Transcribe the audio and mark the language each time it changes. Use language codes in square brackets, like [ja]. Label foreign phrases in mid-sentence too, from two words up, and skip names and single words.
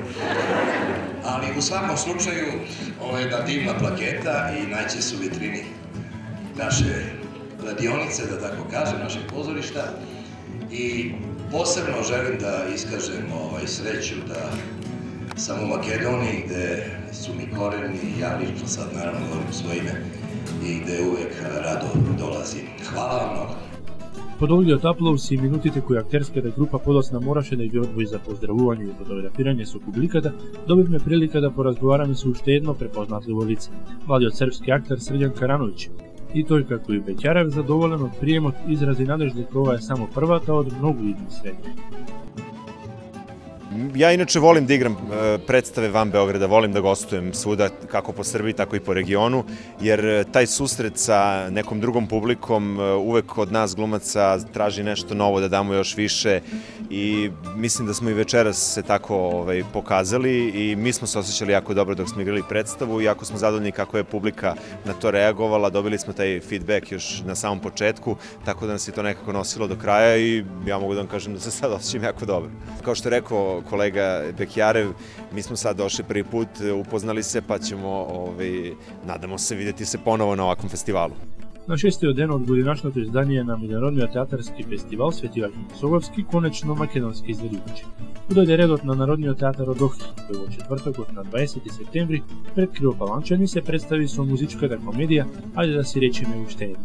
[sr] Ali u svakom slučaju, ovo je jedna divna plaketa i naći se u vitrini naše radionice, da tako kažem, našeg pozorišta. I posebno želim da iskažem sreću da sam u Makedoniji, gde su mi koreni, ja lično sad naravno govorim svoje ime, i gde uvek rado dolazim. Hvala vam mnogo. [mk] По долгиот аплауз и минутите кои актерската група подоцна мораше да ги одвои за поздравување и фотографирање со публиката, добивме прилика да поразговараме со уште едно препознатливо лице, младиот српски актер Срđan Karanović. И тој, како и Беќарев, задоволен од приемот, изрази надеж дека ова е само првата од многу идни средби. [sr] Ja inače volim da igram predstave van Beograda, volim da gostujem svuda, kako po Srbiji, tako i po regionu, jer taj susret sa nekom drugom publikom uvek od nas glumaca traži nešto novo, da damo još više i mislim da smo i večeras se tako pokazali i mi smo se osjećali jako dobro dok smo igrali predstavu i jako smo zadovoljni kako je publika na to reagovala, dobili smo taj feedback još na samom početku, tako da nas je to nekako nosilo do kraja i ja mogu da vam kažem da se sad osjećam jako dobro. Kao što je rekao kolega Bekjarev, mi smo sad došli prvi put, upoznali se, pa ćemo, nadamo se, videti se ponovo na ovakvom festivalu. [mk] На 6-тиот ден од годинашното издание на Меѓународниот театарски фестивал Свети Ваќа Мосоговски, конечно македонски изведувачи. Дојде редот на Народниот театар од Охрид, кој во четвртокот на 20 септември пред Кривопаланчани се представи со музичката комедија "Ајде да си речеме уште едно".